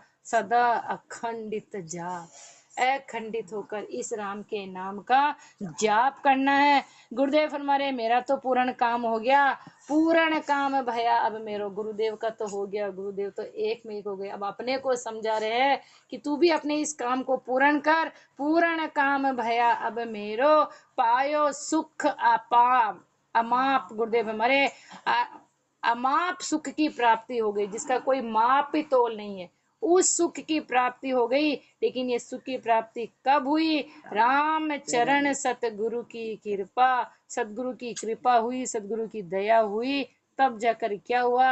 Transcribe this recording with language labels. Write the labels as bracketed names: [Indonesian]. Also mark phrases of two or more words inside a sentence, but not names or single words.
[Hindi] सदा अखंडित जाप, अखंडित होकर इस राम के नाम का जाप करना है। गुरुदेव फरमारे मेरा तो पूर्ण काम हो गया, पूर्ण काम भया अब मेरो। गुरुदेव का तो हो गया, गुरुदेव तो एक में हो गए। अब अपने को समझा रहे हैं कि तू भी अपने इस काम को पूर्ण कर। पूर्ण काम भया अब मेरो, पायो सुख अपाम अमाप। गुरुदेव हमारे अमाप सुख की प्राप्ति हो गई, जिसका कोई माप ही तोल नहीं है। उस सुख की प्राप्ति हो गई। लेकिन ये सुख की प्राप्ति कब हुई? राम चरण सतगुरु की कृपा, सतगुरु की कृपा हुई, सतगुरु की दया हुई, तब जाकर क्या हुआ?